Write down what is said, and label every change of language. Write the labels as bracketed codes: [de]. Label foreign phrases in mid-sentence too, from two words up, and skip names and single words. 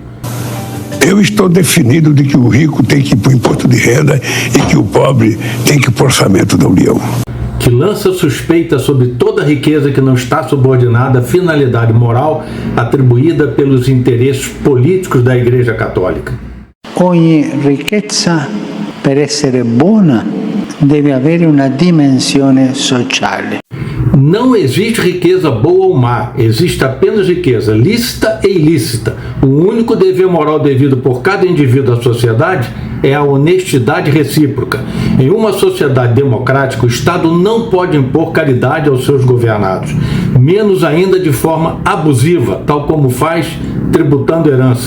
[pt] Eu estou definido de que o rico tem que ir para o imposto de renda e que o pobre tem que ir para o orçamento da União. Que lança suspeita sobre toda riqueza que não está subordinada à finalidade moral atribuída pelos interesses políticos da Igreja Católica. [it] Ogni ricchezza, per essere buona, deve avere una dimensione sociale. [pt] Não existe riqueza boa ou má, existe apenas riqueza lícita e ilícita. O único dever moral devido por cada indivíduo à sociedade é a honestidade recíproca. Em uma sociedade democrática, o Estado não pode impor caridade aos seus governados, menos ainda de forma abusiva, tal como faz tributando herança.